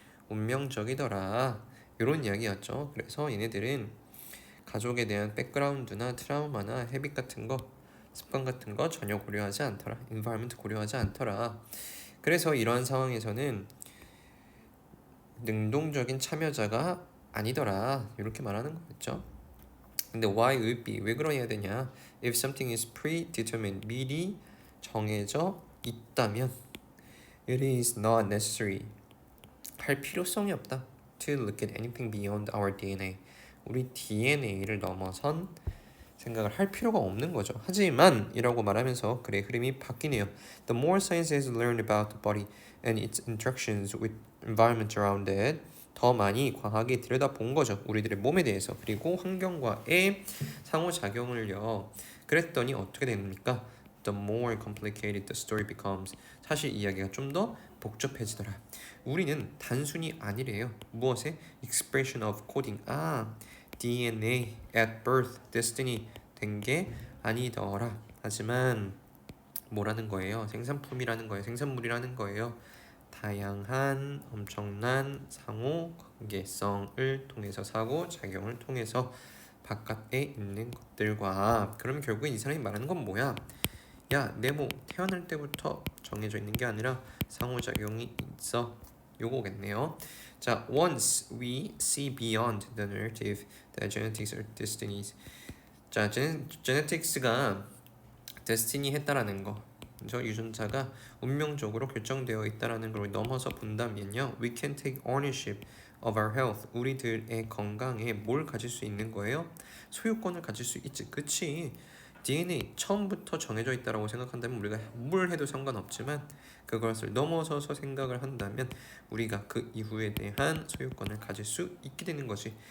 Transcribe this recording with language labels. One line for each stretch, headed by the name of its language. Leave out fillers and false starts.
Korean: 운명적이더라. 요런 이야기였죠. 그래서 얘네들은 가족에 대한 백그라운드나 트라우마나 헤빗 같은 거 습관 같은 거 전혀 고려하지 않더라. environment 고려하지 않더라. 그래서 이러한 상황에서는 능동적인 참여자가 아니더라. 이렇게 말하는 거겠죠. 근데
English: why would be
Korean: 왜 그러냐 되냐?
English: If something is predetermined
Korean: 미리 정해져 있다면
English: it is not necessary
Korean: 할 필요성이 없다.
English: To look at anything beyond our DNA
Korean: 우리 DNA를 넘어선 생각을 할 필요가 없는 거죠. 하지만 이라고 말하면서 글의 흐름이 바뀌네요.
English: The more science has learned about the body and its interactions with environment around it
Korean: 더 많이 과학이 들여다본 거죠. 우리들의 몸에 대해서 그리고 환경과의 상호작용을요. 그랬더니 어떻게 됩니까?
English: The more complicated the story becomes
Korean: 사실 이야기가 좀 더 복잡해지더라. 우리는 단순히 아니래요. 무엇에?
English: Expression of coding DNA at birth destiny
Korean: 된 게 아니더라. 하지만 뭐라는 거예요? 생산품이라는 거예요. 생산물이라는 거예요. 다양한 엄청난 상호 관계성을 통해서 사고 작용을 통해서 바깥에 있는 것들과 그러면 결국에 이 사람이 말하는 건 뭐야? 야, 내 몸 태어날 때부터 정해져 있는 게 아니라 상호작용이 있어. 요거겠네요.
English: 자, once we see beyond the narrative that genetics are destinies.
Korean: 자, genetics가 destiny 했다라는 거. 저 유전자가 운명적으로 결정되어 있다라는 걸 넘어서 본다면요.
English: We can take ownership of our health.
Korean: 우리들의 건강에 뭘 가질 수 있는 거예요? 소유권을 가질 수 있지. 그치? DNA 처음부터 정해져 있다라고 생각한다면 우리가 뭘 해도 상관없지만 그것을 넘어서서 생각을 한다면 우리가 그 이후에 대한 소유권을 가질 수 있게 되는 거지.